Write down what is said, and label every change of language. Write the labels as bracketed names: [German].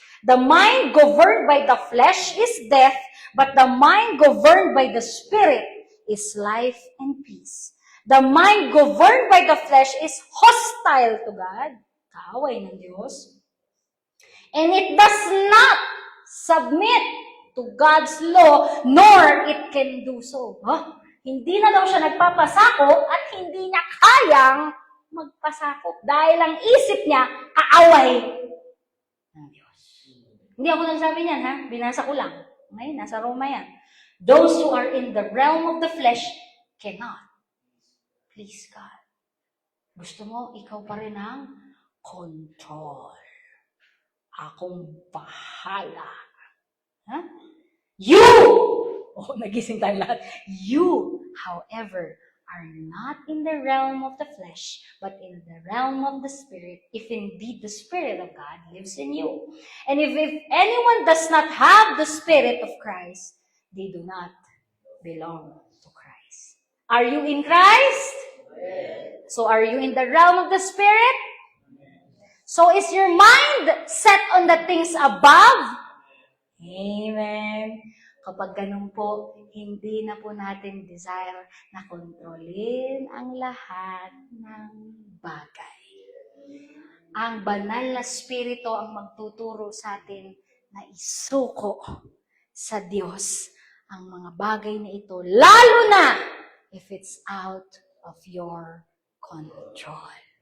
[English] The mind governed by the flesh is death, but the mind governed by the Spirit is life and peace. The mind governed by the flesh is hostile to God, [Filipino] kaaway ng Diyos, [English] and it does not submit to God's law, nor it can do so. [Filipino] Hindi na daw siya nagpapasakop at hindi niya kayang magpasakop dahil ang isip niya kaaway ng Diyos. Hindi ako nagsabi niyan, ha? Binasa ko lang. Okay? Nasa Roma yan. [English] Those who are in the realm of the flesh cannot please God. [Filipino] Gusto mo, ikaw pa rin ang control. Akong bahala. Huh? You! Oh, nagising tayo lahat. [English] You, however, are not in the realm of the flesh, but in the realm of the Spirit, if indeed the Spirit of God lives in you. And if anyone does not have the Spirit of Christ, they do not belong to Christ. Are you in Christ? So are you in the realm of the Spirit? So is your mind set on the things above? Amen. [Filipino] Kapag ganun po, hindi na po natin desire na kontrolin ang lahat ng bagay. Ang banal na spirito ang magtuturo sa atin na isuko sa Diyos ang mga bagay na ito, lalo na [English] if it's out of your control.